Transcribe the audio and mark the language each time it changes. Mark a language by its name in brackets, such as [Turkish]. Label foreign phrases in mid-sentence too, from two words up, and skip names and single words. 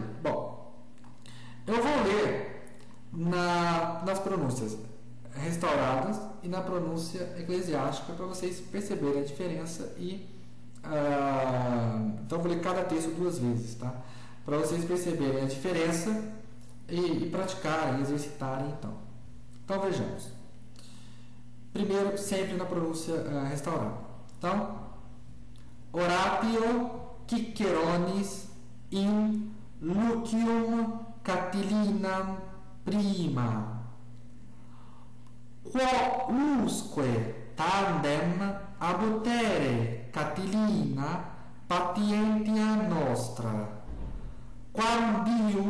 [Portuguese] Bom, eu vou ler nas pronúncias restauradas e na pronúncia eclesiástica para vocês perceberem a diferença então eu vou ler cada texto 2 vezes, tá? Para vocês perceberem a diferença e praticarem, exercitarem então. Então vejamos. Primeiro, sempre na pronúncia restaurada. Então, [Latin] oratio Ciceronis in Lucium Catilinam prima, quousque tandem abutere Catilina patientia nostra, quandiu